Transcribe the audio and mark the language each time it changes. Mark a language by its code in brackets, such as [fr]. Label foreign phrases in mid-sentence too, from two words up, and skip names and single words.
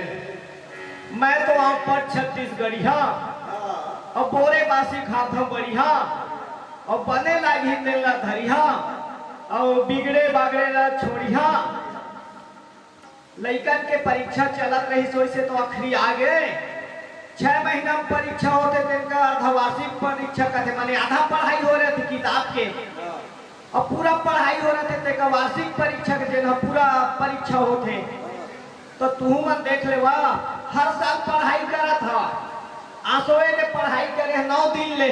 [hne] मैं तो आप पर छत्तीसगढ़िया और बोरे बासी खात हूँ बढ़िया, और बने लागी तेल ला धरिया, और बिगड़े बागड़े ला छोड़िया। लइकन के परीक्षा चलत रही सोई से तो आखिरी आ गए। 6 महीना में परीक्षा होते तिनका अर्धवार्षिक परीक्षा कहते, माने आधा पढ़ाई हो रही थी किताब के, और पूरा पढ़ाई हो रहे थे तेका वार्षिक परीक्षा के दिन पूरा परीक्षा होते। तो तू मन देख ले वाह, हर साल पढ़ाई करा था, आसोए ने पढ़ाई करे 9 दिन ले।